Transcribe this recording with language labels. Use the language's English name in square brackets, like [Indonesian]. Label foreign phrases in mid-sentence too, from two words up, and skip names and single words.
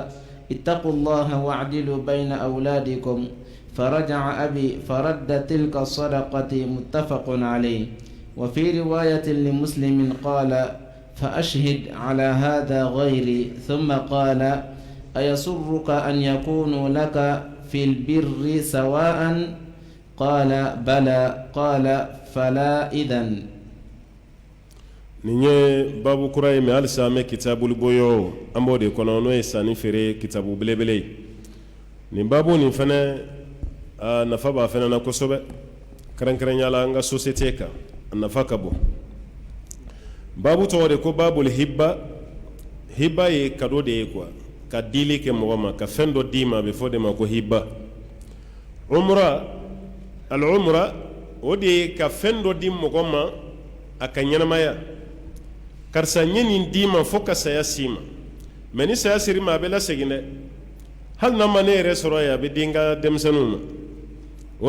[Arabic] اتقوا الله واعدلوا بين أولادكم فرجع أبي فرد تلك الصدقة متفق عليه وفي رواية لمسلم قال فأشهد على هذا غيري ثم قال أيسرك أن يكونوا لك في البر سواء قال بلى قال فلا إذن [Bambara] ninye babu kura ye mais halisa an bɛ kitabul boyo an b'o de kɔnɔ n'o ye sanni feere kitabu belebele ye nin babu nin fana nafa b'a fana na kosɛbɛ kɛrɛnkɛrɛnya la an ka société kan a nafa ka bon babu tɔgɔ de ko [Arabic] باب الهبة [Bambara] hibba ye cadeau de ye quoi ka dili kɛ mɔgɔ ma ka fɛn dɔ d'i ma a bɛ fɔ de ma ko [Arabic] هبة عمرى العمرى [Bambara] o de ye ka fɛn dɔ di mɔgɔ ma a ka ɲɛnamaya karisa n ye nin d'i ma fo ka saya s'i ma mais ni saya sir'i ma a bɛ lasegin dɛ hali n'a ma ne yɛrɛ sɔrɔ yen a bɛ di n ka denmisɛnninw ma o